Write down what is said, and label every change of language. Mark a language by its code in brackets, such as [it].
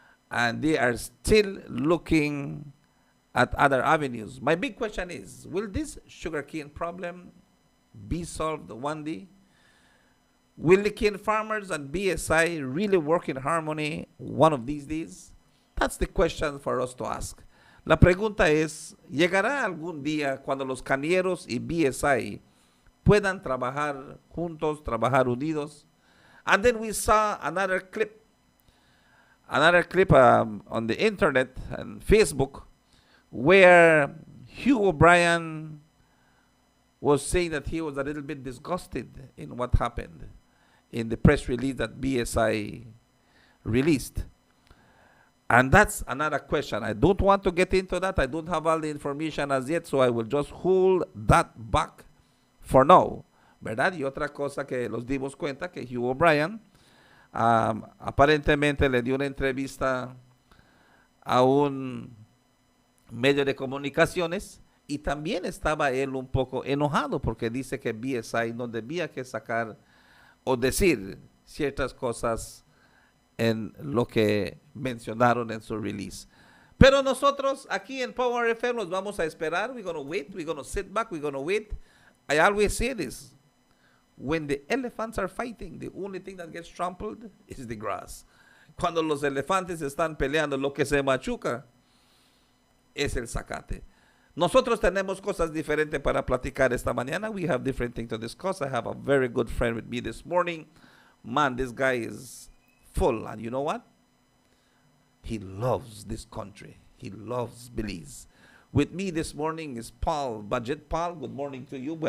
[en] And they are still looking at other avenues. My big question is, will this sugarcane problem be solved one day? Will the cane farmers and BSI really work in harmony one of these days? That's the question for us to ask. [es] La pregunta es, ¿llegará algún día cuando los cañeros y BSI puedan trabajar juntos, trabajar unidos? [en] And then we saw another clip on the internet and Facebook where Hugh O'Brien was saying that he was a little bit disgusted in what happened in the press release that BSI released. And that's another question. I don't want to get into that. I don't have all the information as yet, so I will just hold that back for now. [es] ¿Verdad? Y otra cosa que nos dimos cuenta que Hugh O'Brien aparentemente le dio una entrevista a un medio de comunicaciones y también estaba él un poco enojado porque dice que BSI no debía que sacar o decir ciertas cosas en lo que mencionaron en su release. Pero nosotros aquí en Power FM nos vamos a esperar. [en] We're going to wait. We're going to sit back. We're going to wait. I always say this. When the elephants are fighting, the only thing that gets trampled is the grass. [es] Cuando los elefantes están peleando, lo que se machuca es el zacate. Nosotros tenemos cosas diferentes para platicar esta mañana. [en] We have different things to discuss. I have a very good friend with me this morning. Man, this guy is full. And you know what? He loves this country. He loves Belize. With me this morning is Paul Budget. Paul, good morning to you.